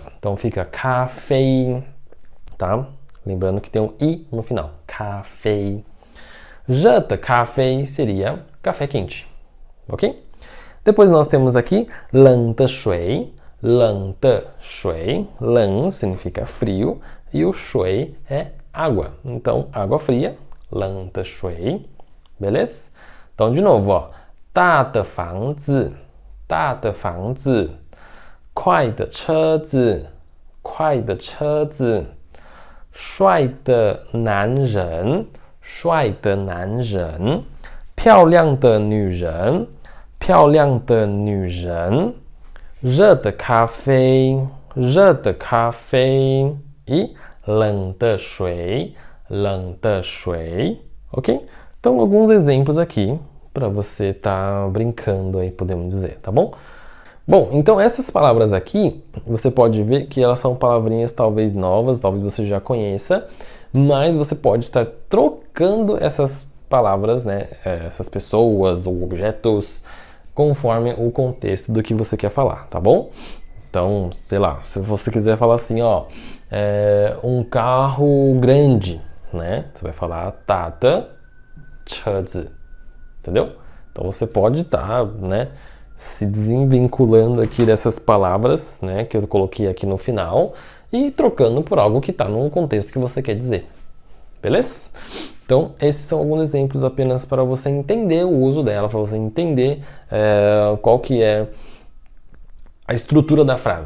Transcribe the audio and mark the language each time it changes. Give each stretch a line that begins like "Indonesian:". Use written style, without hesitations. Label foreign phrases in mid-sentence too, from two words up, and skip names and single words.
Portuguese: Então, fica café, tá? Lembrando que tem um I no final. Café.
Chinese: 热的咖啡
Portuguese: seria café quente, ok? Depois nós temos aqui
Chinese: 冷的水. 冷的水.
Portuguese: 冷 significa frio e o 水 é água. Então, água fria.
Chinese: 冷的水.
Portuguese: Beleza? Então, de novo, ó.
Chinese: 大的房子. 大的房子. 快的车子. 快的车子. 帅的男人. 帅的男人. 漂亮的女人. 漂亮的女人. 热的咖啡. 热的咖啡. E 冷的水. 冷的水.
Portuguese: Ok? Então, alguns exemplos aqui para você estar brincando aí, podemos dizer, tá bom? Bom, então essas palavras aqui, você pode ver que elas são palavrinhas talvez novas, talvez você já conheça, mas você pode estar trocando essas palavras, né, essas pessoas ou objetos, conforme o contexto do que você quer falar, tá bom? Então, sei lá, se você quiser falar assim, ó, um carro grande, né, você vai falar
Chinese: 大的车子,
Portuguese: entendeu? Então você pode estar, né, se desvinculando aqui dessas palavras, né, que eu coloquei aqui no final e trocando por algo que está no contexto que você quer dizer. Beleza? Então, esses são alguns exemplos apenas para você entender o uso dela, para você entender qual que é a estrutura da frase.